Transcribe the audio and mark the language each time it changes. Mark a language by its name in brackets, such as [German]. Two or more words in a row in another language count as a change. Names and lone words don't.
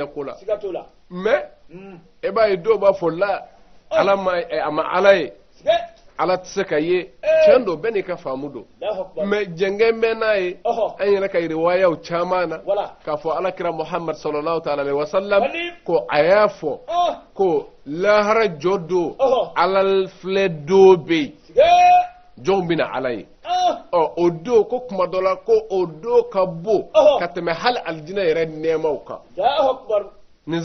[Bambara] ko la mais e b'a ye dɔw b'a fɔ la ala a ma ala ye ala tɛ se ka ye tiɲɛ don bɛɛ n'i ka faamu don mais jɛngɛn bɛ n'a ye an yɛrɛ ka riwayaw caman na k'a fɔ alakira Muhammad [Arabic] صلى الله تعالى عليه وسلم [Bambara] ko a y'a fɔ ko lahara jɔ don ala filɛ don bɛ yen jɔnw bɛ na ala ye o don ko kuma dɔ la ko o don ka bon ka tɛmɛ hali alijinɛ yɛrɛ nɛɛmaw kan nin